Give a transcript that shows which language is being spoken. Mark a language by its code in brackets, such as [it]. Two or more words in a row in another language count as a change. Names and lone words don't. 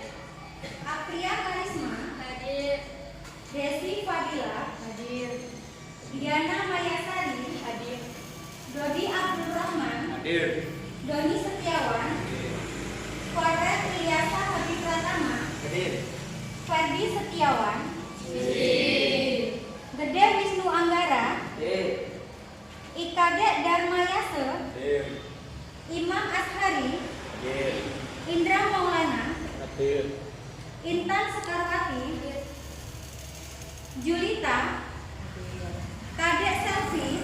[id] Apria Karisma, Hadir. Desi Fadila, Hadir. Diana Mayasari, Hadir. Dodi Abdul Rahman, Hadir. Doni Setiawan, Faret Ilyasa Habib Pratama, Hadir. Ferdi Setiawan, Hadir. Gede Wisnu Anggara, Hadir. Ikade Dharma Yase, Hadir. Imam Ashari, Hadir. Indra Maulana, Hadir. Intan Sekarwati, Julita, Kadek Selvi,